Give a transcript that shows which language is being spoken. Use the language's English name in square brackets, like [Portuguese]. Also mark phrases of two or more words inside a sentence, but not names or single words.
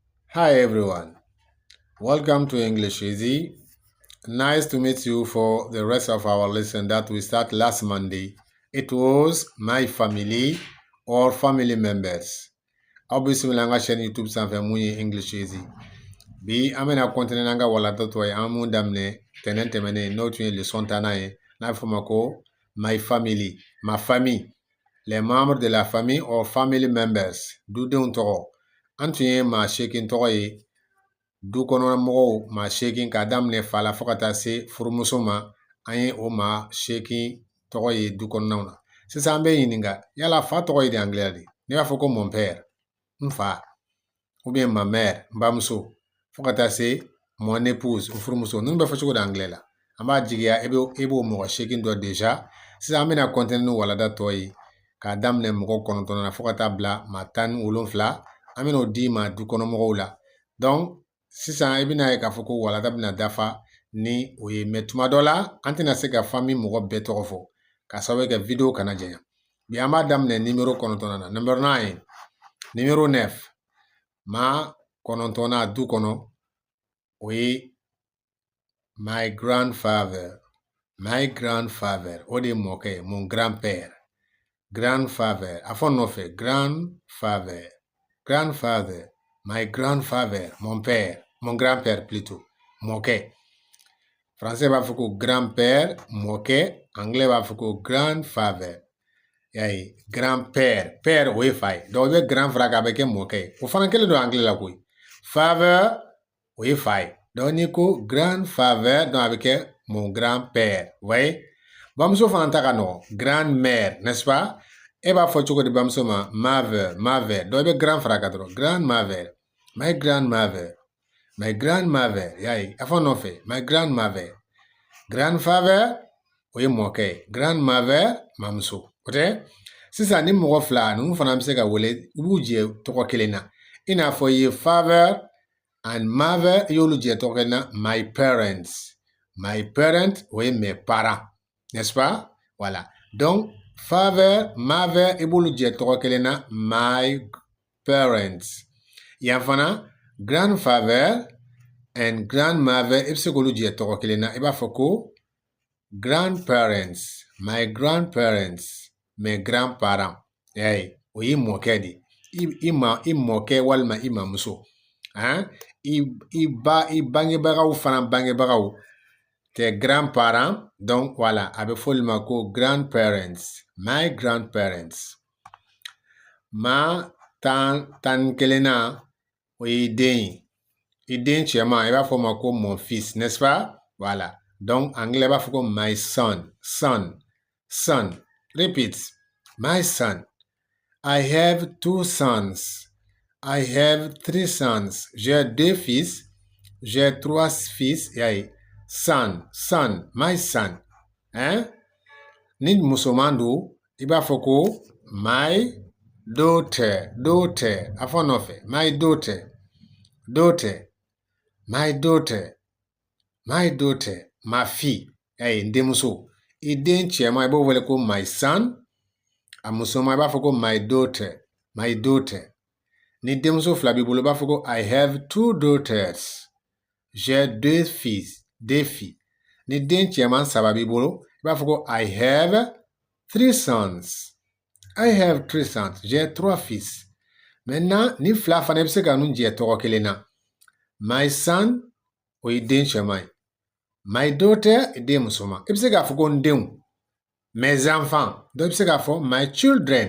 [English] Hi everyone, welcome to English Easy. Nice to meet you for the rest of our lesson that we start last Monday. It was my family or family members. [Bambara] Obviously, langa chaîne YouTube sanfɛ mun ye English Easy. Bi an bɛna continuer n'an ka walatatɔ ye an mun daminɛ tɛnɛn tɛmɛnen n'o tun ye leçon 10nan ye n'a bɛ fɔ o ma ko [English] my family, [French] ma famille, les membres de la famille [English] or family members, [Bambara] dudenw tɔgɔ. An tun ye maa 8 tɔgɔ ye. Du kɔnɔna mɔgɔw maa 8 k'a daminɛ fa la fo ka taa se furumuso ma an ye o maa 8 tɔgɔ ye du kɔnɔnaw na. Sisan an bɛ ɲininka yala fa tɔgɔ ye di angilɛ de? Ne b'a fɔ ko [French] mon père, [Bambara] n fa, [French] ou bien ma mère, [Bambara] n bamuso, fo ka taa se [French] mon épouse, [Bambara] n furumuso. Ninnu bɛ fɔ cogo di angilɛ la? An b'a jigiya i b'o mɔgɔ 8 dɔ déjà. Sisan an bɛna continuer ni walanda tɔ ye k'a daminɛ mɔgɔ 9 na fo ka taa bila maa 17. An bɛna o di ma du kɔnɔ mɔgɔw la. Donc sisan i bɛna ye k'a fɔ ko walanda bɛna dafa ni o ye mais tuma dɔ la an tɛna se ka famille mɔgɔ bɛɛ tɔgɔ fɔ k'a sababu kɛ video kana janya. Bi an b'a daminɛ numéro 9 na. [English] Number 9, [French] numéro 9, [Bambara] maa 9 du kɔnɔ o ye [English] my grandfather. My grandfather, [Bambara] o de ye mɔkɛ ye, [French] mon grand-père. [English] Grandfather, [Bambara] a fɔ nɔfɛ grandfather. [English] Grandfather, my grandfather, [French] mon père, mon grand-père plutôt, [Bambara] mɔkɛ. Français b'a fɔ ko grand-père, mɔkɛ. Anglais b'a fɔ ko grandfather. Y'a ye, [French] grand-père, père [Bambara] o ye fa ye. Donc i bɛ grand fara k'a bɛ kɛ mɔkɛ ye. O fana kelen don anglais la koyi. Father o ye fa ye. Donc n'i ko grandfather, donc a bɛ kɛ [French] mon grand-père. Vous voyez? [Bambara] Bamuso fana ta ka nɔgɔn. [French] Grand-mère, n'est-ce pas? [Bambara] E b'a fɔ cogo di bamuso ma? [English] Mother, mother. [Bambara] Donc i bɛ grand fara kan dɔrɔn. [English] Grandmother, my grandmother, my grandmother. [Bambara] Y'a ye, a fɔ nɔfɛ. [English] My grandmother. [Bambara] Grandfather o ye mɔkɛ ye. Grandmother mamuso. O tɛ? Sisan ni mɔgɔ 2 ninnu fana bɛ se ka wele u b'u jɛ tɔgɔ kelen na. I n'a fɔ i ye [English] father and mother [Bambara] i y'olu jɛ tɔgɔ kelen na. [English] My parents. My parents o ye [French] mes parents. N'est-ce pas? Voilà. Donc, [English] father, mother, [Bambara] i b'olu jɛ tɔgɔ kelen na. [English] My parents. [Bambara] Yan fana, [English] grandfather and grandmother, [Bambara] i bɛ se k'olu jɛ tɔgɔ kelen na. I b'a fɔ ko grandparents. [English] My grandparents. [French] Mes grands-parents. [Bambara] Y'a ye, o y'i mɔkɛ de. I mɔkɛ walima i mamuso. I bangebagaw fana bangebagaw. [French] Tes grands-parents, donc voilà, [Bambara] a bɛ fɔ olu ma ko grandparents. [English] My grandparents. [Bambara] Ma tan kelenna o ye den ye. I den cɛman i b'a fɔ o ma ko [French] mon fils, n'est-ce pas? Voilà. [Bambara] Donc anglais b'a fɔ ko [English] my son. Son. Son. Repeat. My son. I have 2 sons. I have 3 sons. [French] J'ai 2 fils. J'ai 3 fils. [Bambara] Y'a ye. [English] Son, son, my son. [Bambara] Ni musoman don, i b'a fɔ ko [English] my daughter, daughter. [Bambara] A fɔ nɔfɛ. [English] My daughter, daughter, my daughter, my daughter, [French] ma fille. [Bambara] Y'a ye, n denmuso. I den cɛman i b'o wele ko [English] my son. [Bambara] A musoman i b'a fɔ ko [English] my daughter, my daughter. [Bambara] Ni denmuso 2 b'i bolo i b'a fɔ ko [English] I have 2 daughters. [French] J'ai 2 fils, 2 filles. [Bambara] Ni den cɛman 3 b'i bolo i b'a fɔ ko [English] I have 3 sons. I have 3 sons. [French] J'ai 3 fils. [Bambara] Maintenant ni 2 fana i bɛ se ka ninnu jɛ tɔgɔ kelen na. [English] My son [Bambara] o ye den cɛman ye. [English] My daughter [Bambara] den musoman. I bɛ se k'a fɔ ko n denw. [French] Mes enfants. Donc [Bambara] i bɛ se k'a fɔ [English] my children.